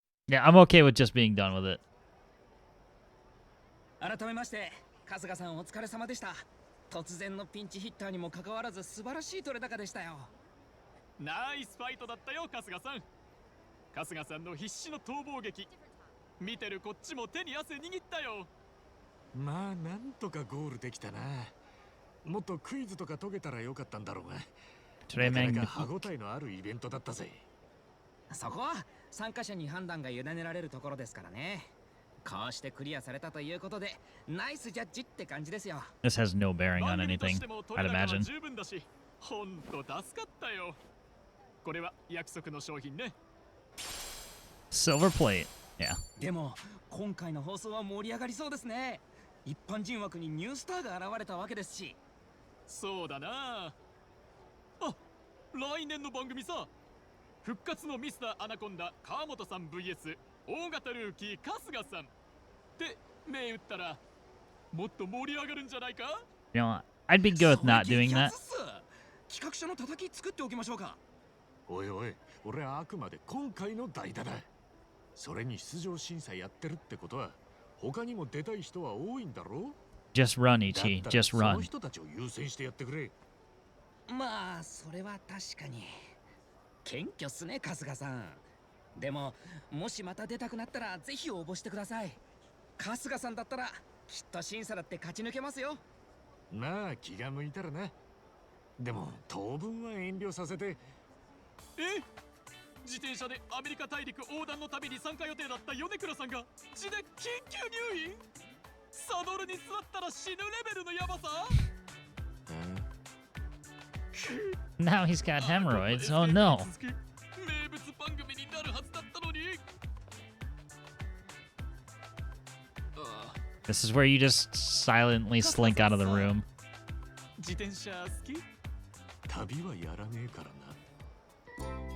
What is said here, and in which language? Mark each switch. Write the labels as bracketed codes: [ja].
[en] Yeah, I'm okay with just being done with it. [ja] 改めまして春日さんお疲れ様でした突然のピンチヒッターにもかかわらず素晴らしい取れ高でしたよナイスファイトだったよ春日さん春日さんの必死の逃亡劇見てるこっちも手に汗握ったよまあなんとかゴールできたなもっとクイズとか解けたらよかったんだろうがなかなか歯応えのあるイベントだったぜそこは参加者に判断が委ねられるところですからねこうしてクリアされたということでナイスジャッジって感じですよ [en] This has no bearing on anything, I'd imagine. [ja] ほんと助かったよこれは約束の商品ね [en] Silver plate. Yeah. [ja] でも今回の放送は盛り上がりそうですね一般人枠にニュースターが現れたわけですしそうだなあ来年の番組さ復活のミスターアナコンダ川本さん VS 大型ルーキー春日さんって銘打ったらもっと盛り上がるんじゃないか [en] You know, I'd be good with not doing that. [ja] 企画書の叩き作っておきましょうかおいおい俺はあくまで今回の代打だそれに出場審査やってるってことは他にも出たい人は多いんだろ [en] Just run, Ichi. Just [ja] その [en] run. [ja] 人たちを優先してやってくれまあそれは確かに謙虚っすね春日さんでももしまた出たくなったらぜひ応募してください春日さんだったらきっと審査だって勝ち抜けますよまあ気が向いたらなでも当分は遠慮させて自転車でアメリカ大陸横断の旅に参加予定だった米倉さんが血で緊急入院サドルに座ったら死ぬレベルのヤバさ [en] Now he's got hemorrhoids. Oh no. [ja] 名物番組になるはずだったのに [en] This is where you just silently slink out of the room. [ja] 自転車好き旅はやらねえからな